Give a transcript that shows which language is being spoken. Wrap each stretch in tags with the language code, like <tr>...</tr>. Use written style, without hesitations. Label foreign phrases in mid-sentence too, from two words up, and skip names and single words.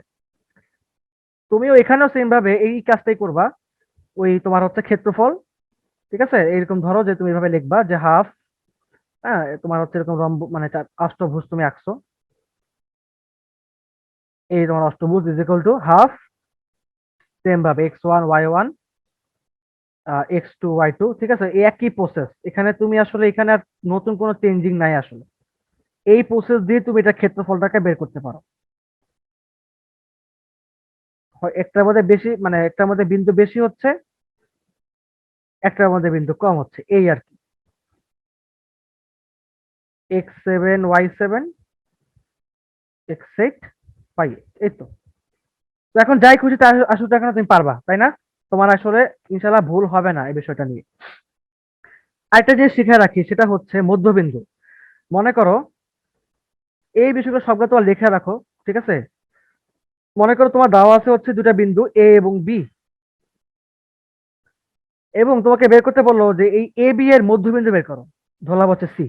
<bn>তুমিও এখানেও সেম ভাবে এই কাজটাই করবা। ওই তোমার হচ্ছে ক্ষেত্রফল, ঠিক আছে, এরকম ধরো যে তুমি এভাবে লিখবা যে হাফ, হ্যাঁ, তোমার হচ্ছে এরকম রম্ব মানে অষ্টভুজ তুমি আঁকছো, এই তোমার অষ্টভুজ</bn> <en>is equal to half,</en> <bn>সেম ভাবে x1 y1 x2 y2, ঠিক আছে, এই একই প্রসেস এখানে। তুমি আসলে এখানে আর নতুন কোনো চেঞ্জিং নাই আসলে। এই প্রসেস দিয়ে তুমি এটা ক্ষেত্রফলটাকে বের করতে পারো। হয় একটার মধ্যে বেশি মানে একটার মধ্যে বিন্দু বেশি হচ্ছে, একটার মধ্যে বিন্দু কম হচ্ছে, এই আর কি। x7 y7 x8 y8, এই তো। তো এখন যাই খুশি তাই আসলে এখন তুমি পারবা, তাই না? তোমার আসলে</bn> <ar>إن شاء الله</ar> <bn>ভুল হবে না এই বিষয়টা নিয়ে। আরেকটা জিনিস শিখে রাখি, সেটা হচ্ছে মধ্যবিন্দু। মনে করো এই বিষয়গুলো সবগুলো তোমার লিখে রাখো, ঠিক আছে। মনে করো তোমার দেওয়া আছে হচ্ছে দুটা বিন্দু এ এবং বি, এবং তোমাকে বের করতে বললো যে এই এ বি এর মধ্যবিন্দু বের করো, ধরলাম হচ্ছে সি।</bn>